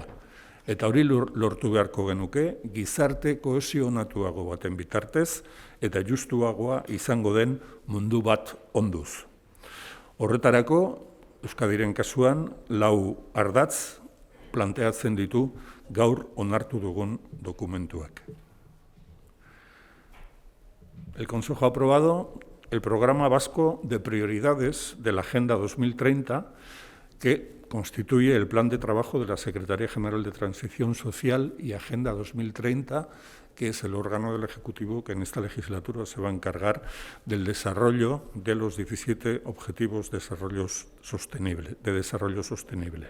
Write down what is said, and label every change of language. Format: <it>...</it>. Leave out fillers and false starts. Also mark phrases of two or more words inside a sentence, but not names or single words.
<eu>Eta hori lortu beharko genuke gizarte kohesionatuago baten bitartez eta justuagoa izango den mundu bat onduz. Horretarako, Euskadiren kasuan, 4 ardatz planteatzen ditu gaur onartu dugun dokumentuak.</eu> <es>El Consejo ha aprobado el Programa Vasco de Prioridades de la Agenda 2030, que constituye el plan de trabajo de la Secretaría General de Transición Social y Agenda 2030, que es el órgano del Ejecutivo que en esta legislatura se va a encargar del desarrollo de los 17 Objetivos de Desarrollo Sostenible.</es>